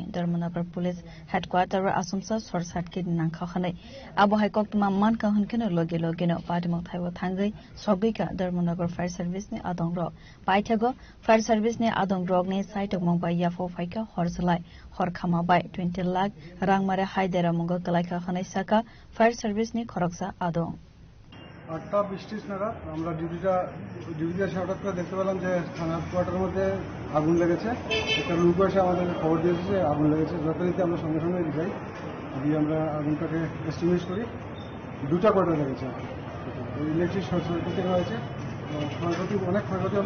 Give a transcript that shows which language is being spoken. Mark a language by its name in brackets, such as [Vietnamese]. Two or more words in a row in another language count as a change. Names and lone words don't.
[Kok Borok] Dharmanagar police headquarter ra asumsa [English] short circuit [Kok Borok] nangkha khanai abo hai koktuma man ka hunkeno loge loge no party mok thaibo thangai sogika Dharmanagar [English] fire service [Kok Borok] ni adong ro paithago [English] fire service [Kok Borok] ni adong rog ni site mong bai yafo phaika horjalai horkhama bai 20 lakh rangmare haidera mong kalaika khanai saka [English] fire service [Kok Borok] ni khoroksa adong [Bangla] 8:20 নাগাদ আমরা ডিউটিতে এসে হঠাৎ করে দেখতে পেলাম যে থানার কোয়ার্টারের মধ্যে আগুন লেগেছে। একটা লোক এসে আমাদেরকে খবর দিয়েছে যে আগুন লেগেছে। যথারীতি আমরা সঙ্গে সঙ্গে যাই, দিয়ে আমরা আগুনটাকে এস্টিমেট করি। দুটা কোয়ার্টার লেগেছে, [English] electric short circuit [Bangla] হয়েছে, ক্ষয়ক্ষতি অনেক ক্ষয়ক্ষতি হবে।